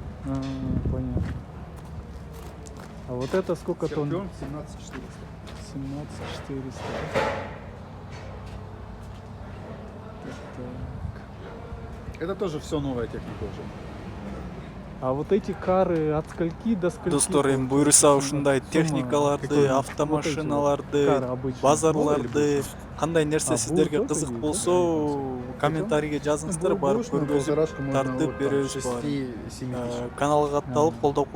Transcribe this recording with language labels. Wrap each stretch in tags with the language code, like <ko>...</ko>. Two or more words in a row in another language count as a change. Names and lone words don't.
<ru>понятно. А вот это сколько тонн? Скорпион 17 400. 17 400. Так. Это тоже все новая техника уже. А вот эти кары от скольки до скольки?</ru> <ky>Достор, эми буюрса ушундай техникаларды, автомашиналарды, базарларды, кандай нерсе сиздерге кызык болсо, комментарийге жазыңыздар, барып көргөзүп, тартып беребиз бар. Каналга катталып колдоп</ky>